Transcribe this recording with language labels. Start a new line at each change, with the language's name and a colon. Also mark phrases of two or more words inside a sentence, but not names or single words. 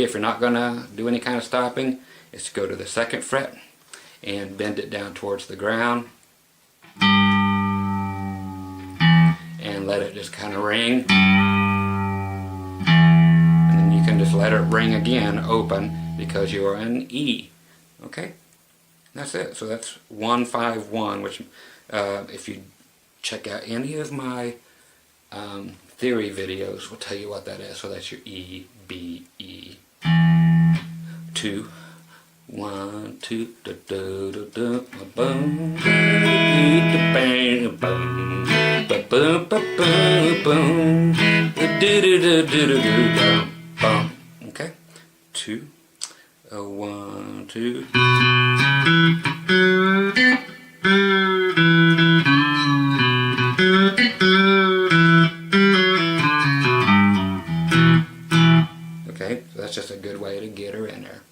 English: If you're not gonna do any kind of stopping, is to go to the 2nd fret and bend it down towards the ground and let it just kind of ring, and then you can just let it ring again open because you are in E. Okay, that's it. So that's 1-5-1, which if you check out any of my theory videos, will tell you what that is. So that's your E, B, E. 2, 1, 2, da da da da, boom, bang, boom, ba boom, ba boom, boom, da da da da da, boom. Okay, 2, 1, 2. Okay, so that's just a good way to get her in there.